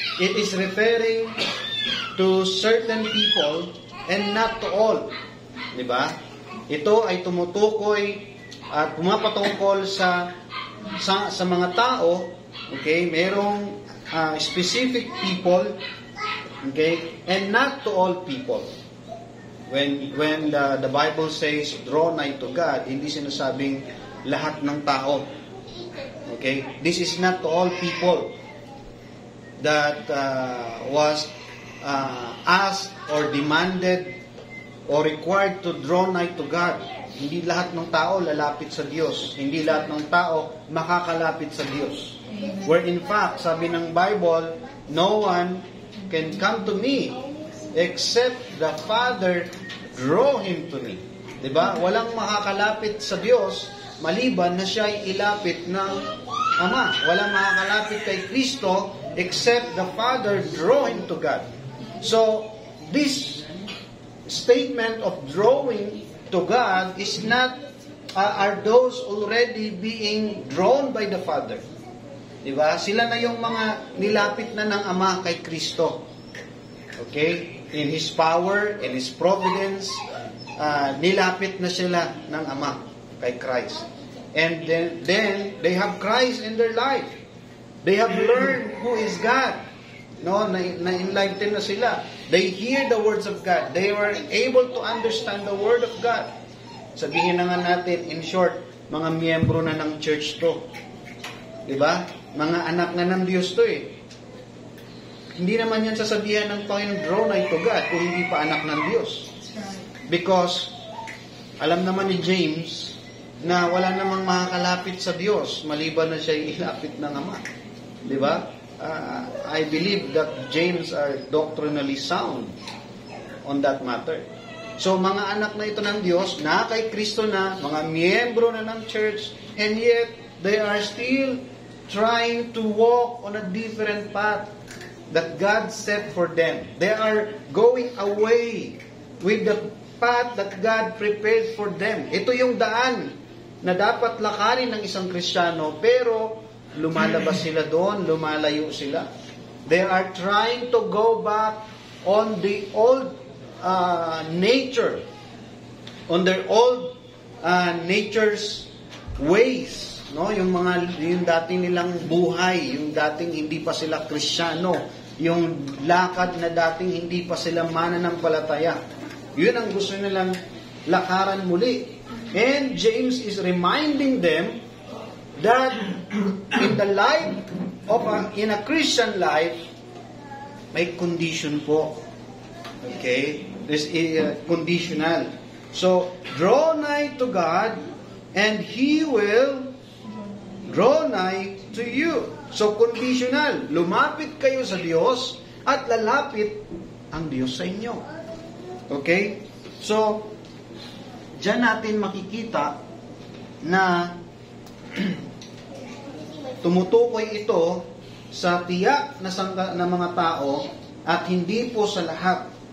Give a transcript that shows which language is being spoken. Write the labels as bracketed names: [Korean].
[English] It is referring to certain people and not to all. [Filipino] Diba? Ito ay tumutukoy at pumapatungkol sa mga tao. [English] Okay? Merong specific people, okay, and not to all people. When the Bible says draw nigh to God, hindi sinasabing lahat ng tao. Okay? This is not to all people that was asked or demanded or required to draw nigh to God. [Filipino] Hindi lahat ng tao lalapit sa Diyos. Hindi lahat ng tao makakalapit sa Diyos. [English] Where in fact, sabi ng Bible, no one can come to me except the Father draw him to me. [Filipino] Diba? Walang makakalapit sa Diyos maliban na siya ay ilapit ng Ama. [English] Walang makakalapit kay Kristo except the Father draw him to God. So, this statement of drawing to God is not, are those already being drawn by the Father. [Filipino] Diba? Sila na yung mga nilapit na ng Ama kay Kristo. [English] Okay? In His power, in His providence, nilapit na sila ng Ama kay Christ. And then they have Christ in their life. They have learned who is God. No, na-enlighten na sila. They hear the words of God. They were able to understand the Word of God. [Filipino] Sabihin na nga natin, in short, mga miyembro na ng church to. Diba? Mga anak na ng Diyos to eh. Hindi naman yan sasabihan ng Panginoon, draw nigh to God, kung hindi pa anak ng Diyos. Because, alam naman ni James, na wala namang makakalapit sa Diyos, maliban na siya ilapit ng Ama. Diba? [English] I believe that James are doctrinally sound on that matter. So, mga anak na ito ng Diyos, na kay Kristo na, mga miyembro na ng church, and yet, they are still trying to walk on a different path that God set for them. They are going away with the path that God prepared for them. [Filipino] Ito yung daan na dapat lakarin ng isang Kristiyano, pero lumalabas sila doon, lumalayo sila. [English] They are trying to go back on the old nature, on their old nature's ways, no? [Filipino] Yung dating nilang buhay, yung dating hindi pa sila Kristiyano, yung lakad na dating hindi pa sila mananampalataya. Yun ang gusto nilang lakaran muli. [English] And James is reminding them that in the life in a Christian life, may condition po. Okay? This is conditional. So, draw nigh to God, and He will draw nigh to you. So, conditional. [Filipino] Lumapit kayo sa Diyos, at lalapit ang Diyos sa inyo. Okay? So, diyan natin makikita na tumutukoy ito sa tiyak na mga tao at hindi po sa lahat.